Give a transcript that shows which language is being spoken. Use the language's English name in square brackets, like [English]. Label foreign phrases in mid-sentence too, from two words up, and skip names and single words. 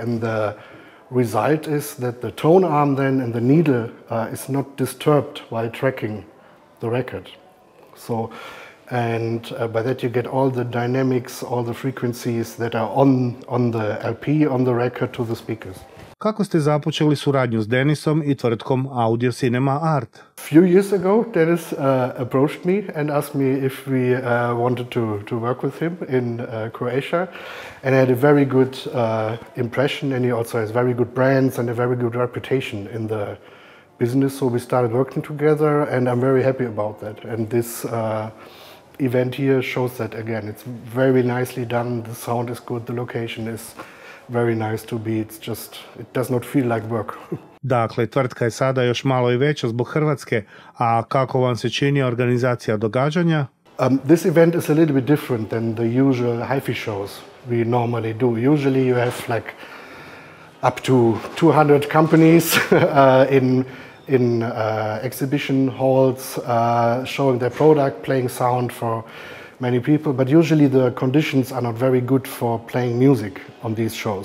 [English] And the result is that the tone arm then and the needle is not disturbed while tracking the record. So, and by that you get all the dynamics, all the frequencies that are on the LP, on the record, to the speakers. [Croatian] Kako ste započeli suradnju s Denisom i tvrtkom Audiocinema Art? [English] Few years ago, Dennis approached me and asked me if we wanted to work with him in Croatia, and I had a very good impression, and he also has very good brands and a very good reputation in the business, so we started working together, and I'm very happy about that. And this event here shows that again. It's very nicely done, the sound is good, the location is very nice to be, it does not feel like work. [Croatian] Dakle, tvrtka je sada još malo i veća zbog Hrvatske, a kako vam se čini organizacija događanja? [English] This event is a little bit different than the usual hi-fi shows we normally do. Usually you have like up to 200 companies in exhibition halls showing their product, playing sound for many people, but usually the conditions are not very good for playing music on these shows.